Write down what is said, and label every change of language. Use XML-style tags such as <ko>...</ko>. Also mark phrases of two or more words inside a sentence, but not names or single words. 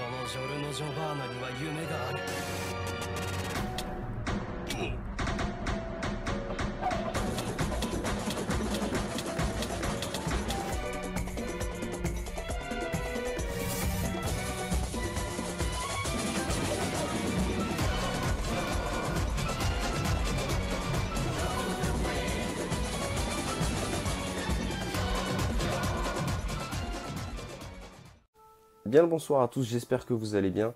<ja>ジョルノ・ジョバーナには夢がある。</ja> <fr>Bien le bonsoir à tous, j'espère que vous allez bien.</fr>